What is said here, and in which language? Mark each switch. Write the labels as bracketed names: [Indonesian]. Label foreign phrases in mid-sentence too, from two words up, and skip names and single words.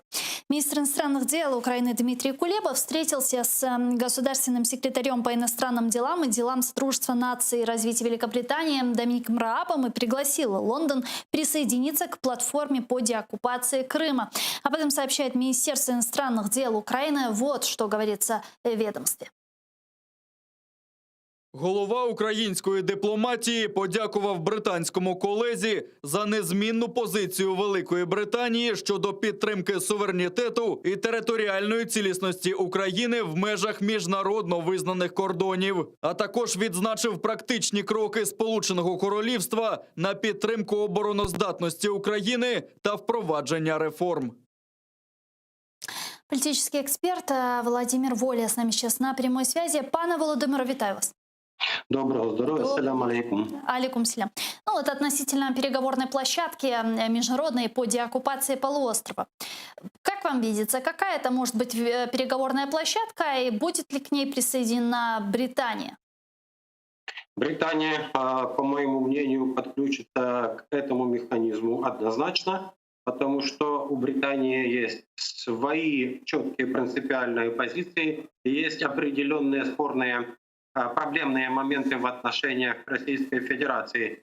[Russian] Министр иностранных дел Украины Дмитрий Кулеба встретился с государственным секретарем по иностранным делам и делам Содружества наций и развития Великобритании Домиником Раабом и пригласил Лондон присоединиться к платформе по деоккупации Крыма. Об этом сообщает Министерство иностранных дел Украины. Вот что говорится в ведомстве. [Ukrainian] Голова української дипломатії подякував британському колезі за незмінну позицію Великої Британії щодо підтримки суверенітету і територіальної цілісності України в межах міжнародно визнаних кордонів, а також відзначив практичні кроки Сполученого Королівства на підтримку обороноздатності України та впровадження реформ. [Russian] Политический эксперт Владимир Воля с нами сейчас на прямой связи. [Ukrainian] Пане Володимире, вітаю вас. [Russian] Доброго здоровья, [Arabic] سلام عليكم. عليكم السلام. [Russian] Ну вот относительно переговорной площадки международной по деоккупации полуострова. Как вам видится, какая это может быть переговорная площадка и будет ли к ней присоединена Британия? Британия, по моему мнению, подключится к этому механизму однозначно, потому что у Британии есть свои четкие принципиальные позиции, и есть определенные спорные проблемные моменты в отношениях Российской Федерации.